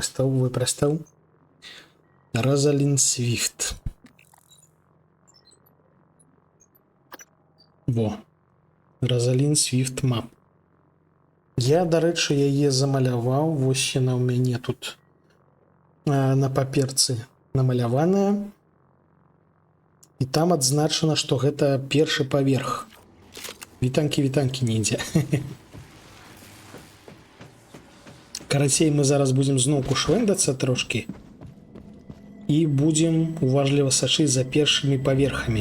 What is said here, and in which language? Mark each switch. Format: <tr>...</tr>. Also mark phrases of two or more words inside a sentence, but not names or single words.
<be>Выпрастаў. Розалін Свіфт. Во. Розалін Свіфт Мап. Я,</be> <uk>до речі,</uk> <be>яе замаляваў. Вось яна ў мяне тут на паперцы намаляваная. І там адзначана, што гэта першы паверх. Вітанкі ніндзя. Карацей, мы зараз будзем зноўку швэндацца трошкі і будзем уважліва сачыць за першымі паверхамі.</be>